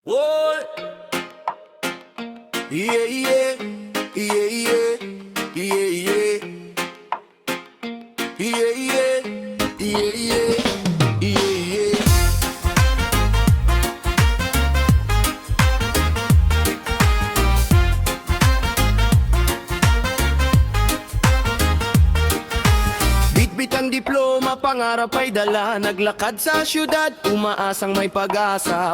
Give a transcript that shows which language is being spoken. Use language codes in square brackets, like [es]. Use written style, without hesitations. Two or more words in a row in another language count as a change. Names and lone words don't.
[en] Whoa. Yeah, yeah, yeah, yeah, yeah, yeah, yeah, yeah, yeah, yeah, yeah. [tl] Bitbit ang diploma, pangarap ay dala. Naglakad sa syudad, umaasang may pag-asa.